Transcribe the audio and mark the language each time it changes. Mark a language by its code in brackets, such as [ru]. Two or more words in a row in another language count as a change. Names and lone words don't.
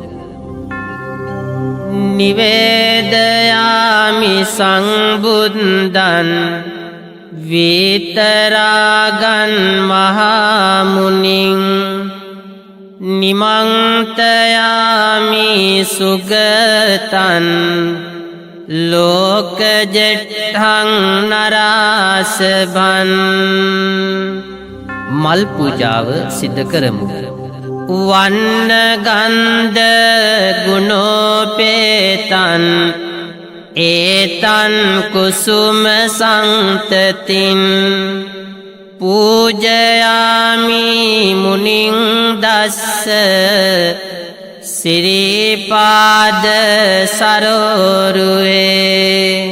[pi] නිවේදයාමි සංබුද්ධං විතරාගං මහමුනිං නිමන්තයාමි සුගතං ලෝකජෙට්ඨං නරාසභං. [si] මල් පූජාව සිද්ධ කරමු. [pi] වන්න ගන්ධ ගුණෝපේතං ඒතං කුසුම සංතතින් පූජයාමි මුනිං දස්ස සිරිපාද සරෝරුවේ